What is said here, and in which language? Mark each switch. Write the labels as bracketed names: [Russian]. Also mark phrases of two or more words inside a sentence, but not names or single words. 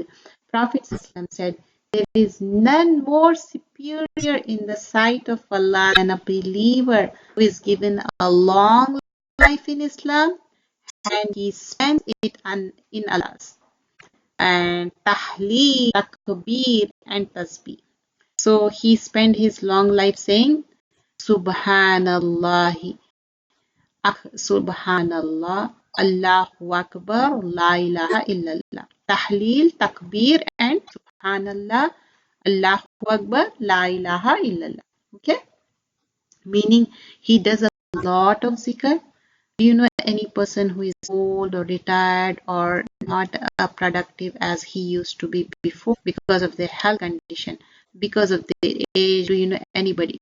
[English] Prophet said, there is none more superior in the sight of Allah than a believer who is given a long life in Islam and he spends it in Allah's. And tahleel, takbir, and tasbih. So he spent his long life saying, [Arabic] سبحان الله، سبحان الله، الله أكبر، لا إله إلا الله. تهليل، تكبير, and سبحان الله، الله أكبر، لا إله إلا الله. [English] Okay? Meaning he does a lot of zikr. Do you know any person who is old or retired or not productive as he used to be before because of their health condition, because of their age? Do you know anybody?